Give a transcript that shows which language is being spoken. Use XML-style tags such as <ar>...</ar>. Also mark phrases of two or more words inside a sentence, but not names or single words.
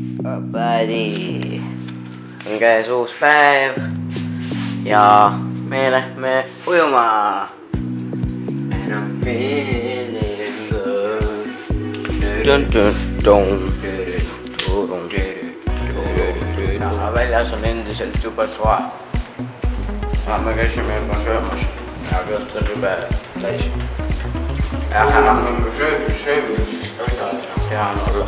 <en>Buddy.</en> <et>On käes uus päev ja me lähme ujuma.</et> <en>And I'm feeling good.</en> <et>Väljas on endiselt jube soe. Me käisime juba söömas ja kõht on jube täis. Enam me söömises ka ei saa hea olla.</et>